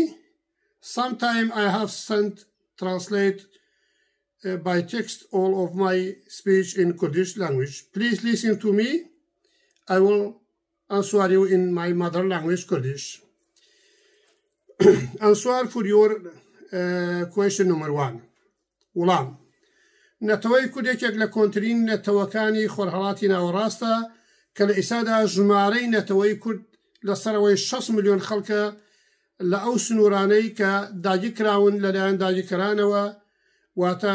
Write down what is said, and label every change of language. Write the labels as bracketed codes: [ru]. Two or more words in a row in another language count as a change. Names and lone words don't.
[en] Sometime I have sent translate by text all of my speech in Kurdish language. Please listen to me. I will answer you in my mother language, Kurdish. Answer for your question number 1. [ckb] وڵام نەتەوەی کوردێکێک لە کۆنترین نەتەوەکانی خۆرهەڵاتی ناوەڕاستە کە لە ئیسادا ژمارەی نەتەوەی کورد لەسەرەوەی 6 ملیۆن خەڵکە لە ئەو سنوورانەی کە داگیرکراون لەلایەن داگیرکەرانەوە واتە